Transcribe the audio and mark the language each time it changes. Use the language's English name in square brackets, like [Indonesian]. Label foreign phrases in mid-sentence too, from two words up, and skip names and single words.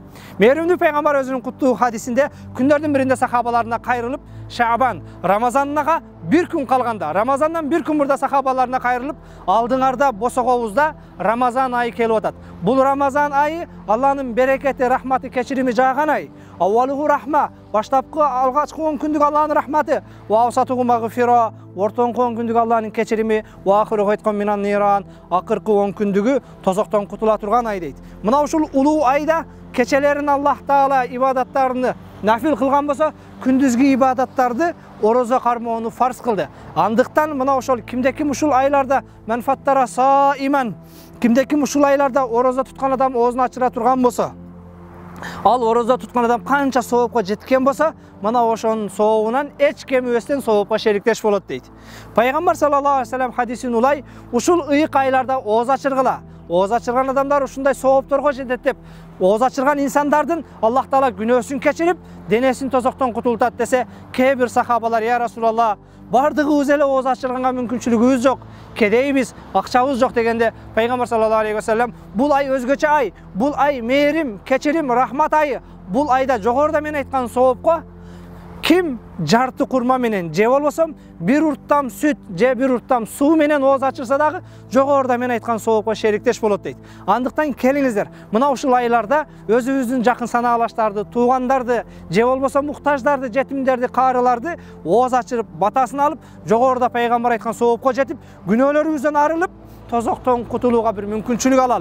[Kyrgyz] Мээримдүү пайгамбар өзүнүн куттуу хадисинде күндөрдүн биринде сахабаларына кайрылып, Шаабан, Рамазанга bir күн калганда, Рамазандан bir күн мурда сахабаларына кайрылып, алдыңарда босогобузда Рамазан айы келип атат. Бул Рамазан айы Алланын берекети, рахматы, кечирими жааган ай. [Arabic] أوله رحمة, [Kyrgyz] баштапкы алгачкы 10 күндүк Алланын рахматы, [Arabic] وأوسطه مغفرة, [Kyrgyz] ортоңку 10 күндүк Алланын кечирими, [Arabic] وآخره عتق من النار, [Kyrgyz] акыркы 10 күндүгү тозоктон кутула турган ай дейт. Мына ушул улуу айда кечелерин Аллах Таала ибадаттарыны нафил кылган болсо, күндүзгү ибадаттарды орозо кармоону фарз кылды. Андыктан мына ошол кимде ким ушул айларда [Arabic] من فطر صائما, [Kyrgyz] кимде ким ушул айларда орозо туткан адам оозун ачыра турган болсо, ал орозо туткан адам канча соопко жеткен болсо, мына ошонун соогунан эч кемибестен соопко шериктеш болот дейт. Пайгамбар [Arabic] صلى الله عليه وسلم [Kyrgyz] хадисин улай, ушул ыйык айларда ооз ачыргыла. Ооз ачырган адамдар ушундай соопторго жетет деп, ооз ачырган инсандардын Аллах Таала күнөөсүн кечирип, денесин тозоктон кутултат десе, кээ бир сахабалар: [Arabic] "يا رسول الله, [Kyrgyz] бардыгыбыз эле ооз ачырганга мүмкүнчүлүгүбүз жок, кедейбиз, акчабыз жок" дегенде, Пайгамбар [Arabic] صلى الله عليه وسلم: [Kyrgyz] "Бул ай өзгөчө ай, бул ай мээрим, кечирим, рахмат айы. Бул айда жогоруда мен айткан соопко ким жарты курма менен же болбосо бир урттам сүт же бир урттам суу менен ооз ачырса дагы жогоруда мен айткан соопко шериктеш болот" дейт. Андыктан келиңиздер, мына ушул айларда өзүбүздүн жакын санаалаштарды, туугандарды же болбосо муктаждарды, жетимдерди, каарыларды ооз ачырып, батасын алып, жогоруда пайгамбар айткан соопко жетип, күнөөлөрүбүздөн арылып, тозоктон кутулууга бир мүмкүнчүлүк алалы.